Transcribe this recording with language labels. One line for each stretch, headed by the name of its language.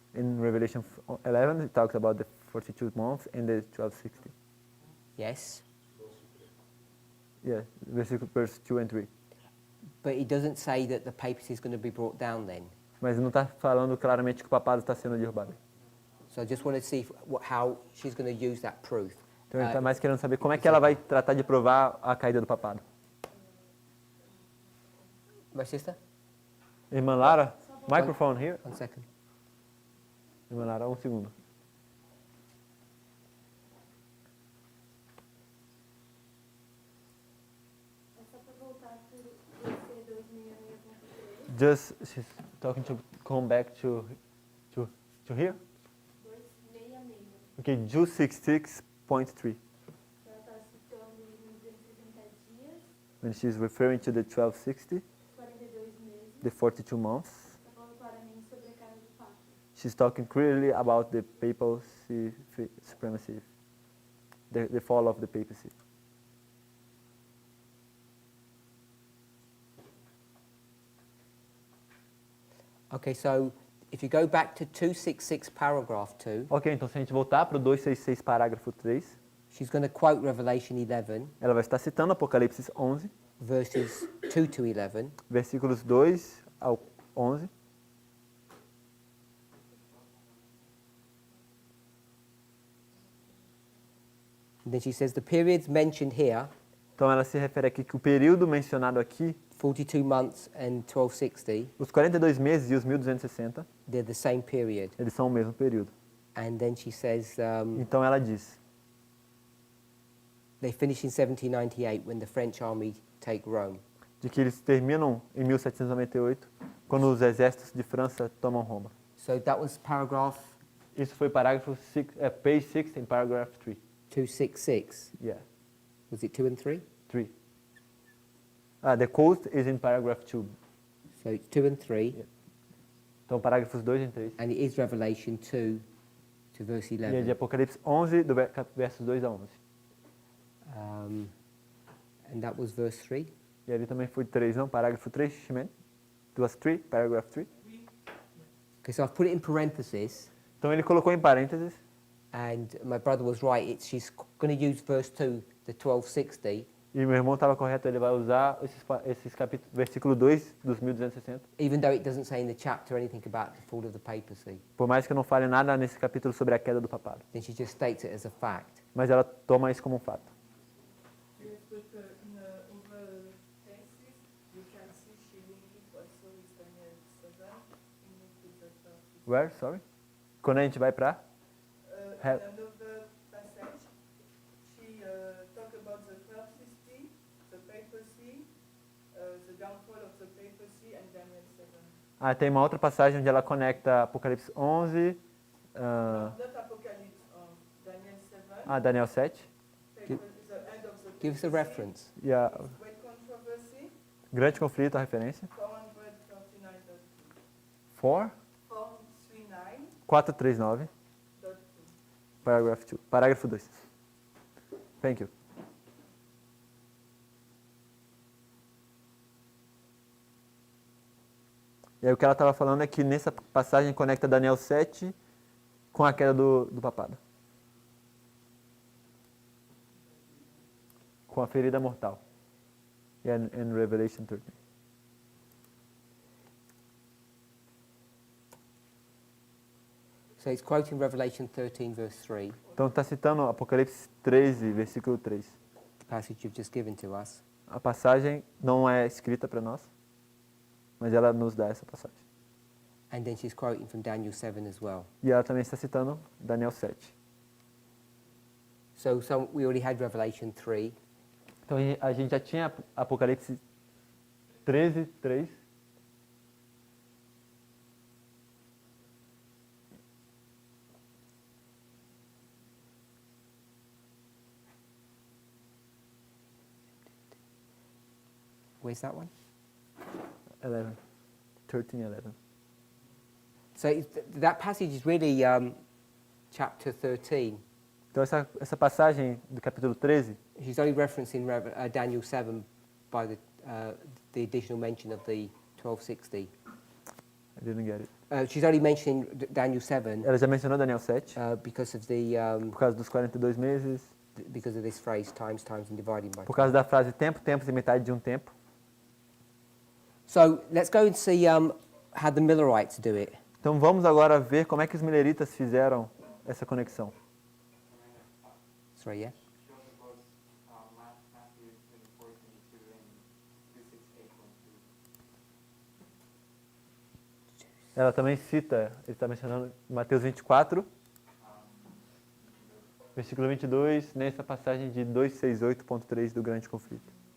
English: In Revelation 11, it talks about the 42 months and the 1260. Yes. 2 y 3. Yeah, verse 2 and 3. But it doesn't say that the papacy is going to be brought down then.
Portuguese: Mas não está falando claramente que o papado está sendo derrubado.
English: So I just wanted to see how she's going to use that proof.
Portuguese: Então ele está mais querendo saber como é que ela vai tratar de provar a caída do papado.
English: My sister? Irmã Lara, microphone here. 1 second.
Portuguese: Irmã Lara, um segundo. É só para voltar para o EC 2666.3.
English: Just, she's talking to come back to here. 266. Okay, 266.3.
Portuguese: Ela está citando os 1260 dias,
English: When she's referring to the 1260,
Portuguese: 42 meses.
English: the 42 months,
Portuguese: Está falando claramente sobre a queda do Papa.
English: she's talking clearly about the papal supremacy, the fall of the papacy. Okay, so if you go back to 266 paragraph 2,
Portuguese: Ok, então se a gente voltar para o 266 parágrafo 3,
English: she's going to quote Revelation 11,
Portuguese: ela vai estar citando Apocalipse 11,
English: verses 2 to 11,
Portuguese: versículos 2 ao 11.
English: and then she says the periods mentioned here,
Portuguese: Então ela se refere aqui que o período mencionado aqui,
English: 42 months and 1260,
Portuguese: os 42 meses e os 1260,
English: they're the same period.
Portuguese: eles são o mesmo período.
English: And then she says,
Portuguese: Então ela diz,
English: They finish in 1798 when the French army take Rome.
Portuguese: De que eles terminam em 1798, quando os exércitos de França tomam Roma.
English: So that was paragraph
Portuguese: Isso foi parágrafo
English: page 6
Portuguese: em
English: paragraph 3. 266. Yeah, Was it 2 and 3? 3. The coast is in paragraph 2. So it's 2 and 3,
Portuguese: Yeah. Então, parágrafos 2 e 3.
English: and it is Revelation 2 to verse
Portuguese: E é
English: 11.
Portuguese: de Apocalipse 11, do versos 2 a 11.
English: And that was verse 3.
Portuguese: E ali também foi 3, não? Parágrafo 3, Shimon?
English: It was 3, paragraph 3. Okay, so I've put it in parentheses,
Portuguese: Então, ele colocou em parênteses.
English: and my brother was right. She's going to use verse 2, the 1260,
Portuguese: E meu irmão estava correto, ele vai usar esses capítulos, versículo 2 dos 1260.
English: even though it doesn't say in the chapter anything about the fall of the papacy.
Portuguese: Por mais que eu não fale nada nesse capítulo sobre a queda do papado.
English: Then she just states it as a fact.
Portuguese: Mas ela toma isso como um fato.
English: Yes, but in over texts, you can see she linked also with Daniel 7, in with the prophecy. Where? Sorry?
Portuguese: Quando a gente vai para...
English: In another passage, she talk about the prophecy, the papacy, the downfall of the papacy, and Daniel 7.
Portuguese: Tem uma outra passagem onde ela conecta Apocalipse 11,
English: Not Apocalypse, Daniel 7. Daniel 7. The end of the Give us a papacy, reference.
Portuguese: E a
English: Great controversy,
Portuguese: grande conflito, a referência.
English: 439.2. 439, paragraph 2.
Portuguese: Parágrafo 2.
English: Thank you.
Portuguese: E aí o que ela estava falando é que nessa passagem conecta Daniel 7 com a queda do papado. Com a ferida mortal.
English: Yeah, in Revelation 13. So it's quoting Revelation 13, verse 3,
Portuguese: Então está citando Apocalipse 13, versículo 3.
English: the passage you've just given to us.
Portuguese: A passagem não é escrita para nós, mas ela nos dá essa passagem.
English: And then she's quoting from Daniel 7 as well.
Portuguese: E ela também está citando Daniel 7.
English: So we already had Revelation 3.
Portuguese: Então a gente já tinha Apocalipse 13, 3.
English: Where's that one? 11. 13, 11. So that passage is really chapter 13.
Portuguese: Então essa passagem do capítulo 13,
English: She's only referencing Daniel 7 by the additional mention of the 1260. I didn't get it. She's only mentioning Daniel 7
Portuguese: Ela já mencionou Daniel 7,
English: because of the
Portuguese: por causa dos 42 meses,
English: because of this phrase times and dividing by.
Portuguese: por causa da frase tempo, tempos e metade de um tempo.
English: So let's go and see how the Millerites do it.
Portuguese: Então vamos agora ver como é que os mileritas fizeram essa conexão.
English: Sorry, yeah. She also quotes Matthew 24:22 and 268:1.
Portuguese: Ela também cita, ele está mencionando Mateus 24, versículo 22, nessa passagem de 268.3 do grande conflito.